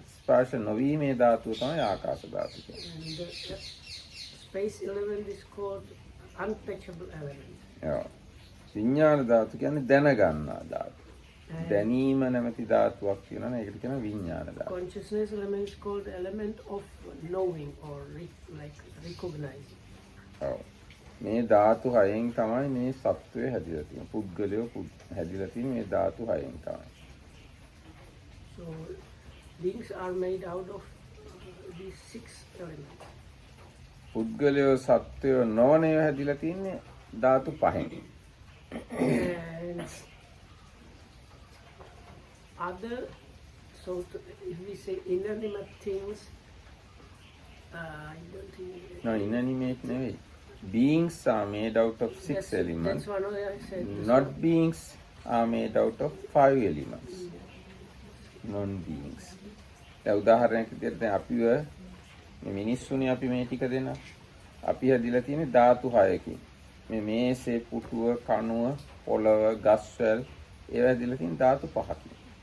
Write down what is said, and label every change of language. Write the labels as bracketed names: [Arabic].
[Sinhala] ස්පර්ශ නොවීමේ ධාතුව තමයි ආකාශ ධාතු කියන්නේ. [English] And the space element is called untouchable element. [Sinhala] විඥාන ධාතු කියන්නේ දැනගන්නා ධාතු. දැනීම නැමැති ධාතුවක් තියෙනවානේ ඒකට කියනවා විඥාන ධාතු. [English] Consciousness element is called the element of knowing or like recognizing. [Sinhala] මේ ධාතු 6න් තමයි මේ සත්වය හැදිලා තියෙන්නේ. පුද්ගලයෝ හැදිලා තියෙන්නේ මේ ධාතු 6න් තමයි. [English] So beings are made out of these 6 elements. [Sinhala] පුද්ගලයෝ සත්වයෝ නොවනේව හැදිලා තින්නේ ධාතු 5න්. [English] And other, so if we say inanimate things, I don't think. No, inanimate [Sinhala] නෙවෙයි. [English] Beings are made out of 6 elements. That's one I said. Not beings, are made out of 5 elements, non-beings. [Sinhala] දැන් උදාහරණයක් විදිහට දැන් අපිව මේ මිනිස්සුනේ අපි මේ ටික දෙන අපි හැදිලා තියෙන්නේ ධාතු 6කින්. මේ මේසේ පුටුව කණුව පොළව ගස්වැල් ඒවා හැදිලා තියෙන ධාතු 5කින්.